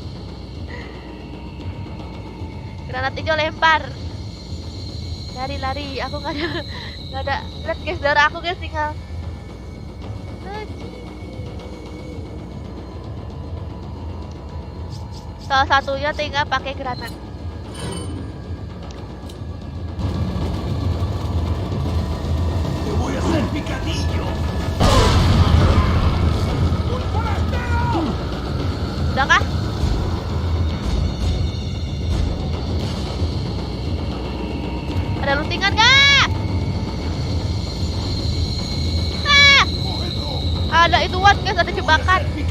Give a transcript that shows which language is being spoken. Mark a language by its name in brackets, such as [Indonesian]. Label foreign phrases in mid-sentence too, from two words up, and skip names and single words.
[Indonesian] Granat hijau lempar. Lari, aku nggak ada. Lihat guys darah aku guys tinggal. Salah satunya tinggal pakai granat. [Spanish] Te voy a hacer picadillo. [Indonesian] Udah kah? Ada lootingan nggak? Ada ituan guys, ada jebakan.